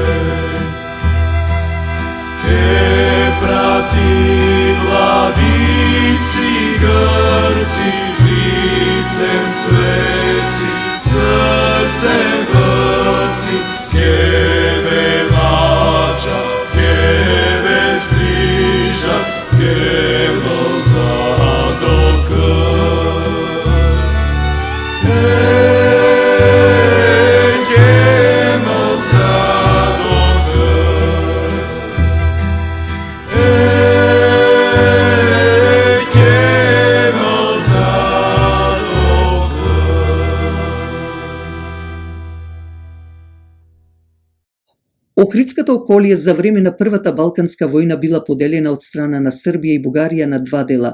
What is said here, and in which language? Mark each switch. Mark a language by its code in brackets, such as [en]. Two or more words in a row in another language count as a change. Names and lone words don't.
[mk] Te prati vladici Grci, licem sveci, srcem vrci, tebe lača, tebe striža, tebno zadok. Tebno zadok. Охридската околија за време на Првата Балканска војна била поделена од страна на Србија и Бугарија на два дела.